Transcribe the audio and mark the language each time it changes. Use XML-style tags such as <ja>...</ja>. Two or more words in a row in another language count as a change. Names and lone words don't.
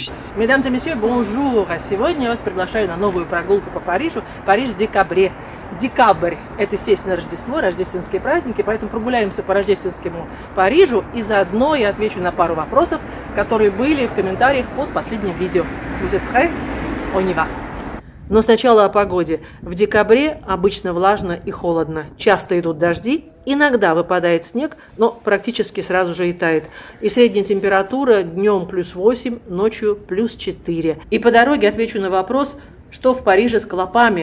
<fr>Mesdames et messieurs, bonjour!</fr> <ru>Сегодня я вас приглашаю на новую прогулку по Парижу. Париж в декабре. Декабрь – это, естественно, Рождество, рождественские праздники, поэтому прогуляемся по рождественскому Парижу и заодно я отвечу на пару вопросов, которые были в комментариях под последним видео.</ru> <fr>Vous êtes prêts? On y va!</fr> <ru>Но сначала о погоде. В декабре обычно влажно и холодно. Часто идут дожди, иногда выпадает снег, но практически сразу же и тает. И средняя температура днем +8, ночью +4. И по дороге отвечу на вопрос, что в Париже с клопами.</ru>